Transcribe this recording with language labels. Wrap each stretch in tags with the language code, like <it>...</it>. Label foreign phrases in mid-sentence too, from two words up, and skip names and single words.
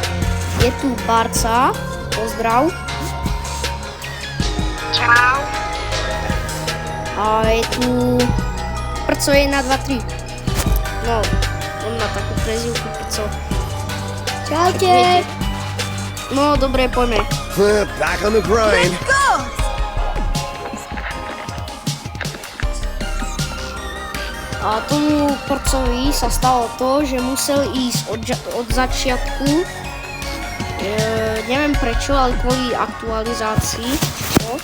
<sk>Je tu Barca, pozdrav. Čau. A je tu Prco 1, 2, 3. No, on má takú prezývku Prco. Čaute. No, dobre, poďme.</sk> <en>Back on the grind.</en> <sk>A tomu Prcovi sa stalo to, že musel ísť od začiatku. Neviem prečo, ale kvôli aktualizácii. No.</sk>